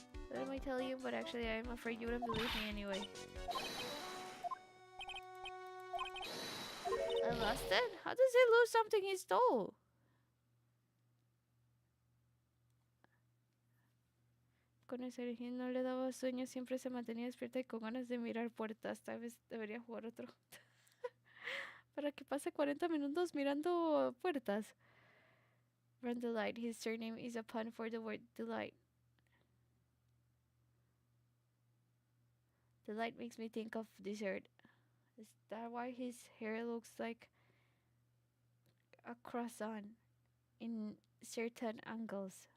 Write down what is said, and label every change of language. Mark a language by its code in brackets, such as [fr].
[en] What am I telling you? But actually, I'm afraid you wouldn't believe me anyway. I lost it? How does he lose something he stole? [es] Con ese origen no le daba sueño, siempre se mantenía despierta y con ganas de mirar puertas. Tal vez debería jugar otro. Para que pase 40 minutos mirando puertas. [en] Run Delight. His surname is a pun for the word delight. Delight makes me think of dessert. Is that why his hair looks like a croissant in certain angles?